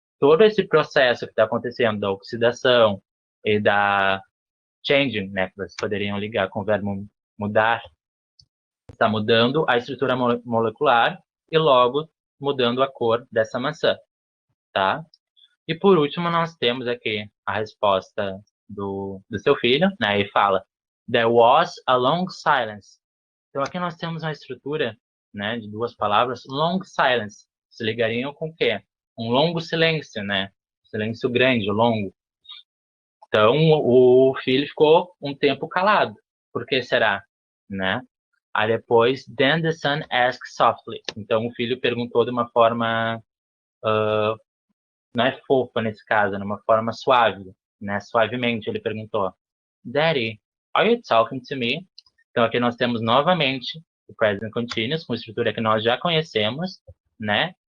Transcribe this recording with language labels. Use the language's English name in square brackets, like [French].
[Portuguese] Todo esse processo que está acontecendo da oxidação e da changing, né? Que vocês poderiam ligar com o verbo mudar, está mudando a estrutura molecular e logo mudando a cor dessa maçã, tá? E por último, nós temos aqui a resposta do seu filho, né? E fala, [English] there was a long silence. [Portuguese] Então aqui nós temos uma estrutura, né, de duas palavras, [English] long silence. [Portuguese] Se ligariam com o quê? Um longo silêncio, né? Silêncio grande, longo. Então o filho ficou um tempo calado. Por que será? Né? Aí depois, [English] then the son asked softly. [Portuguese] Então o filho perguntou de uma forma, não é fofa nesse caso, de uma forma suave, né? Suavemente ele perguntou, [English] Daddy, are you talking to me? [Portuguese] Então aqui nós temos novamente o present continuous com estrutura que nós já conhecemos, né?